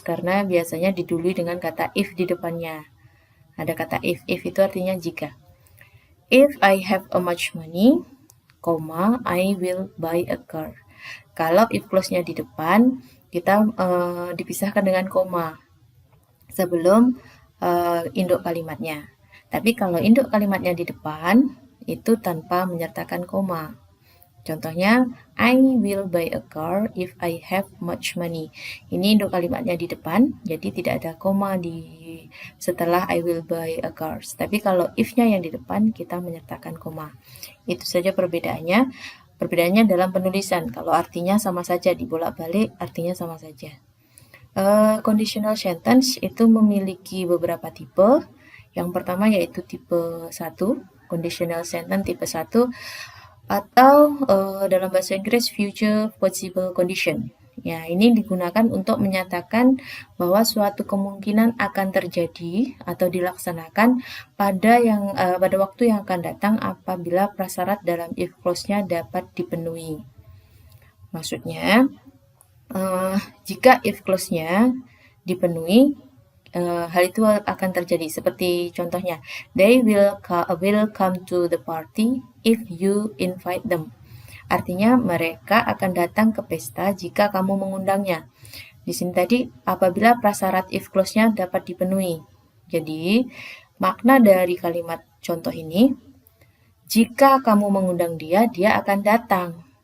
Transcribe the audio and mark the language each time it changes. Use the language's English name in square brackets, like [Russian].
[Indonesian] Karena biasanya didului dengan kata if di depannya. Ada kata if. If itu artinya jika. [English] If I have a much money, I will buy a car. [Indonesian] Kalau if clause-nya di depan, kita dipisahkan dengan koma sebelum induk kalimatnya. Tapi kalau induk kalimatnya di depan, itu tanpa menyertakan koma. Contohnya, [English] I will buy a car if I have much money. [Indonesian] Ini induk kalimatnya di depan, jadi tidak ada koma di setelah [English] I will buy a car. [Indonesian] Tapi kalau if-nya yang di depan, kita menyertakan koma. Itu saja perbedaannya. Perbedaannya dalam penulisan. Kalau artinya sama saja, dibolak-balik artinya sama saja. Conditional sentence itu memiliki beberapa tipe. Yang pertama yaitu tipe 1, conditional sentence tipe 1, atau dalam bahasa Inggris future possible condition. Ya, ini digunakan untuk menyatakan bahwa suatu kemungkinan akan terjadi atau dilaksanakan pada waktu yang akan datang apabila prasyarat dalam if clause-nya dapat dipenuhi. Maksudnya, jika if clause-nya dipenuhi, hal itu akan terjadi. Seperti contohnya, [English] they will come to the party if you invite them. [Indonesian] Artinya mereka akan datang ke pesta jika kamu mengundangnya. Di sini tadi apabila prasyarat if clause-nya dapat dipenuhi. Jadi makna dari kalimat contoh ini, jika kamu mengundang dia, dia akan datang.